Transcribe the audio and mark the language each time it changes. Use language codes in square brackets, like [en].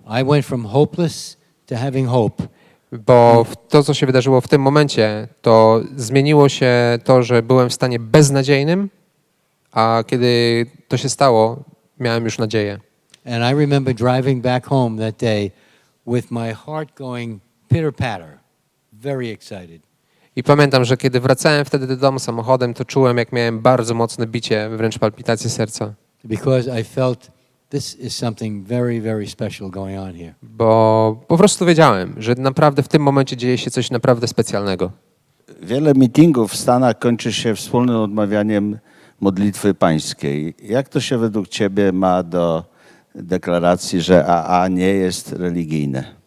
[en] I went from hopeless to having hope. [pl] Bo to, co się wydarzyło w tym momencie, to zmieniło się to, że byłem w stanie beznadziejnym, a kiedy to się stało, miałem już nadzieję. [en] And I remember driving back home that day with my heart going pitter-patter, very excited. [pl] I pamiętam, że kiedy wracałem wtedy do domu samochodem, to czułem, jak miałem bardzo mocne bicie, wręcz palpitacje serca. [en] Because I felt this is something very, very special going on here. [pl] Bo po prostu wiedziałem, że naprawdę w tym momencie dzieje się coś naprawdę specjalnego. Wiele meetingów w Stanach kończy się wspólnym odmawianiem modlitwy pańskiej. Jak to się według ciebie ma do deklaracji, że AA nie jest religijne?